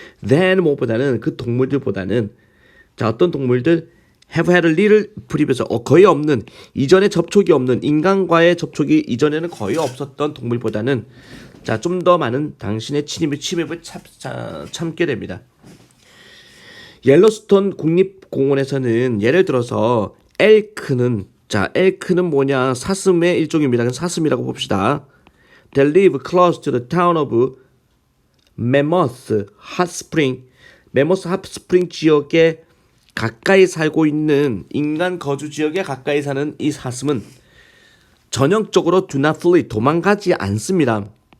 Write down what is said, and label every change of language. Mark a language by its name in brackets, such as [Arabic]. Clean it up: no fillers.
[English] then [Korean] 뭐보다는 그 동물들보다는 자 어떤 동물들 [English] have had little previous [Korean] 거의 없는 이전에 접촉이 없는 인간과의 접촉이 이전에는 거의 없었던 동물보다는 자 좀 더 많은 당신의 침입을 참게 됩니다. 옐로스톤 국립공원에서는 예를 들어서 엘크는 뭐냐 사슴의 일종입니다. 사슴이라고 봅시다. [English] They live close to the town of Mammoth Hot Spring. [Korean] 메모스 핫스프링 지역에 가까이 살고 있는 인간 거주 지역에 가까이 사는 이 사슴은 전형적으로 [English] do not flee [Korean] 도망가지 않습니다.